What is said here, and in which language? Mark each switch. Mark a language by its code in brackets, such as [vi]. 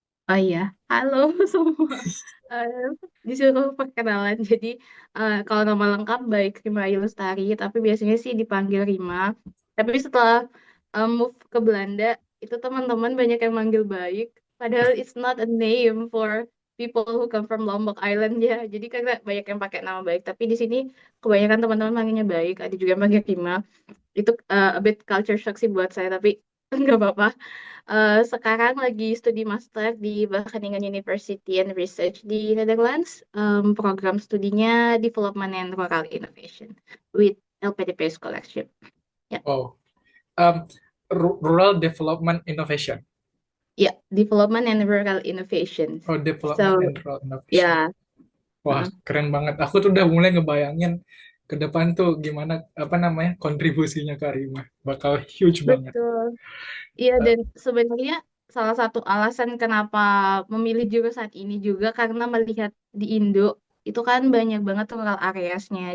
[id] Oh iya, halo semua. Eh, Disuruh perkenalan. Jadi kalau nama lengkap baik Rima Ayu Lestari, tapi biasanya sih dipanggil Rima. Tapi setelah move ke Belanda, itu teman-teman banyak yang manggil Baik. [en] Padahal it's not a name for people who come from Lombok Island ya. [id] Jadi karena banyak yang pakai nama Baik. Tapi di sini kebanyakan teman-teman manggilnya Baik. Ada juga yang manggil Rima. Itu [en] a bit culture shock [id] sih buat saya, tapi nggak apa-apa. Sekarang lagi studi master di Wageningen University and Research di Netherlands. Program studinya Development and Rural Innovation [en] with LPDP Scholarship. [id] Ya, [en] Wow. Um, Rural Development Innovation. [id] ya, Development and Rural Innovation. [en] Oh, Development So, and Rural Innovation. [id] ya, Wah, uh, keren banget. Aku tuh udah mulai ngebayangin ke depan tuh gimana apa namanya kontribusinya Karima. Bakal huge banget. betul. Iya, dan sebenarnya salah satu alasan kenapa memilih jurusan ini juga karena melihat di Indo itu kan banyak banget rural areasnya.